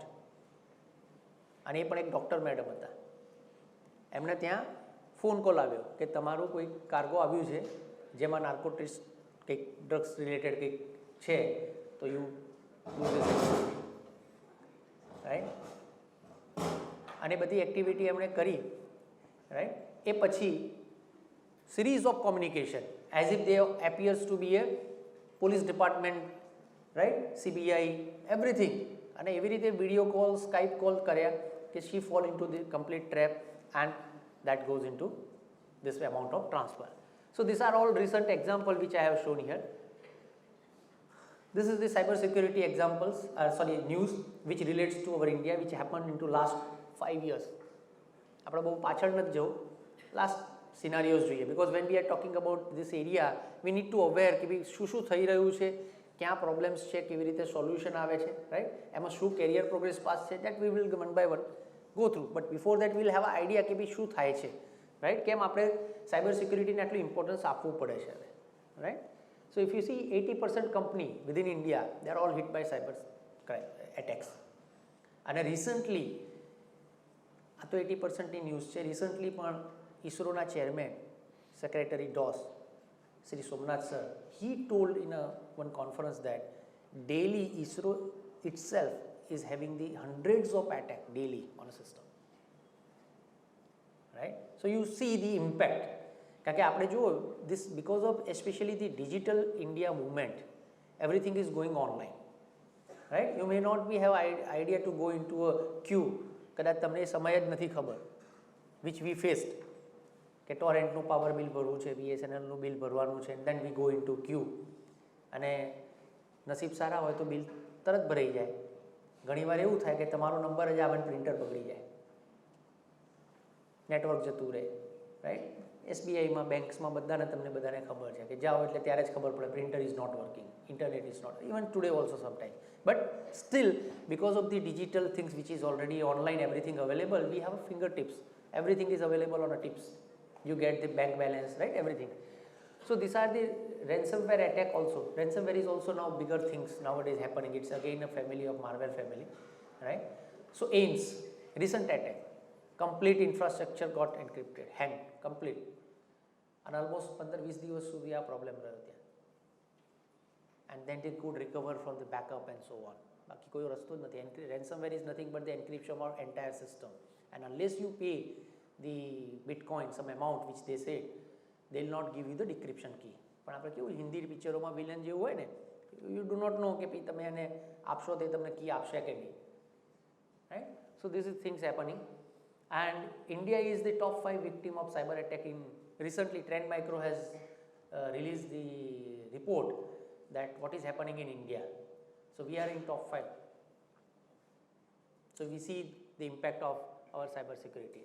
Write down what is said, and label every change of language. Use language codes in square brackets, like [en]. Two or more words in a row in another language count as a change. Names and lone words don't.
[gu] અને એ પણ એક ડૉક્ટર મેડમ હતા, એમને ત્યાં [en] phone call [gu] આવ્યો કે તમારું કોઈ કાર્ગો આવ્યું છે જેમાં નાર્કોટિક્સ કંઈક [en] drugs related [gu] કંઈક છે, તો [en] you right? [gu] અને બધી એક્ટિવિટી એમણે કરી, રાઈટ? એ પછી [en] series of communication as if they appears to be a police department, right? CBI, everything. [gu] અને એવી રીતે [en] video call, Skype call [gu] કર્યા કે [en] she fall into the complete trap and that goes into this amount of transfer. So these are all recent example which I have shown here. This is the cyber security examples, news which relates to our India, which happened into last 5 years. [gu] આપણે બહુ પાછળ નથી જવું, [en] last scenarios [gu] જોઈએ, [en] because when we are talking about this area we need to aware [gu] કે ભાઈ શું શું થઈ રહ્યું છે, ક્યાં પ્રોબ્લેમ્સ છે, કેવી રીતે સોલ્યુશન આવે છે, રાઈટ? એમાં શું [en] career progress pass છે, that we will one by one go through. but before that we'll have a idea [gu] કે ભાઈ શું થાય છે, [en] રાઈટ? [gu] કેમ આપણે [en] cyber securityને [gu] આટલું ઇમ્પોર્ટન્સ આપવું પડે છે હવે, રાઈટ? [en] so if you see 80% company within India they are all hit by cyber attacks. [gu] અને રિસન્ટલી આ તો 80%ની ન્યૂઝ છે, રિસન્ટલી પણ ISROના [en] chairman secretary [gu] DOS શ્રી સોમનાથ સર, [en] he told in one conference that daily ISRO itself is having the hundreds of attack daily on a system, right? So you see the impact. [gu] કારણ કે આપણે જુઓ [en] this because of especially the digital India movement, everything is going online, right? You may not be have idea to go into a queue, [gu] કદાચ તમને એ સમય જ નથી ખબર, [en] which we faced, [gu] કે ટોરેન્ટનું [en] power bill [gu] ભરવું છે, BSNLનું બિલ ભરવાનું છે, [en] then we go in to queue. [gu] અને નસીબ સારા હોય તો બિલ તરત ભરાઈ જાય. ઘણીવાર એવું થાય કે તમારો નંબર જ આવે, પ્રિન્ટર બગડી જાય, નેટવર્ક જતું રહે, રાઈટ? SBIમાં, બેંક્સમાં તમને બધાને ખબર છે કે જાઓ એટલે ત્યારે જ ખબર પડે [en] printer is not working, internet is not, even today also sometime. but still because of the digital things which is already online, everything available, we have fingertips, everything is available on a tips. You get the bank balance, right? Everything. So these are the ransomware attack also. Ransomware is also now bigger things nowadays happening. It's again a family of malware family, right? So AIMS, recent attack, complete infrastructure got encrypted, hacked, complete. And almost [gu] 15-20 દિવસ સુધી આ પ્રોબ્લેમ રહ્યો ત્યાં. [en] And then they could recover from the backup and so on. [gu] બાકી કોઈ રસ્તો જ નથી. [en] Ransomware is nothing but the encryption of entire system. And unless you pay the bitcoin some amount which they say, they will not give you the decryption key. [gu] પણ આપણે કેવું હિન્દી પિક્ચરોમાં વિલન જેવું હોય ને, [en] you do not know [gu] કે ભાઈ તમે એને આપશો તો તમને કી આપશે કે નહીં, [en] right? So this is things happening. And India is the top 5 victim of cyber attack in recently. Trend Micro has released the report that what is happening in India. So we are in top 5. So we see the impact of our cyber security.